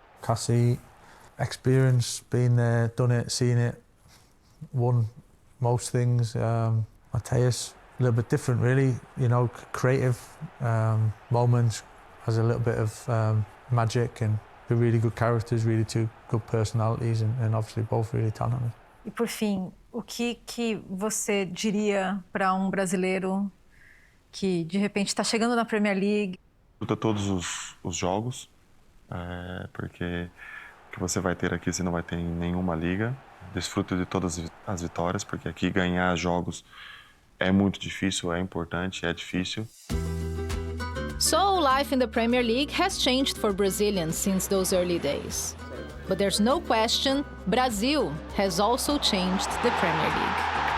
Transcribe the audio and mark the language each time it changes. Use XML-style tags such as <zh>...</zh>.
<en>Cassie, experience, been there, done it, seen it, won most things. Mateus, a little bit different, really, you know, creative moments, has a little bit of magic and really good characters, really two good personalities and obviously both really talented.</en> <pt>E por fim, o que você diria para brasileiro que de repente está chegando na Premier League? Luta todos os jogos, porque o que você vai ter aqui você não vai ter em nenhuma liga. Desfruta de todas as vitórias, porque aqui ganhar jogos é muito difícil, é importante, é difícil.</pt> <en>So life in the Premier League has changed for Brazilians since those early days. But there's no question, Brazil has also changed the Premier League.</en>